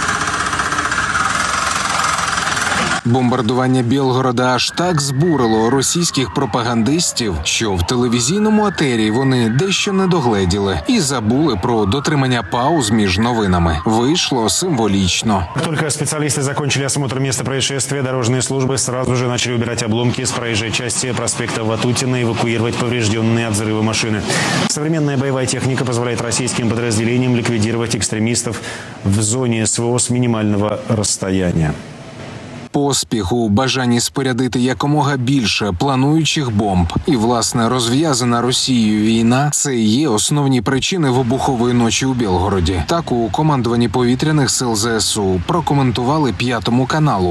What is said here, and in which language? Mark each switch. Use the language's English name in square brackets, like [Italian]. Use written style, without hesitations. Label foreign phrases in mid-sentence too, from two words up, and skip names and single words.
[Ukrainian] Бомбардування Білгорода аж так збурило російських пропагандистів, що в телевізійному етері вони дещо не догледіли і забули про дотримання пауз між новинами. Вийшло символічно. [Russian] Только специалисты закончили осмотр места происшествия, дорожные службы сразу же начали убирать обломки с проезжей части проспекта Ватутина и эвакуировать поврежденные от взрыва машины. Современная боевая техника позволяет российским подразделениям ликвидировать экстремистов в зоне СВО с минимального расстояния. [Ukrainian] Поспіх у бажанні спорядити якомога більше плануючих бомб. І, власне, розв'язана Росією війна – це і є основні причини вибухової ночі у Білгороді. Так у командуванні повітряних сил ЗСУ прокоментували П'ятому каналу.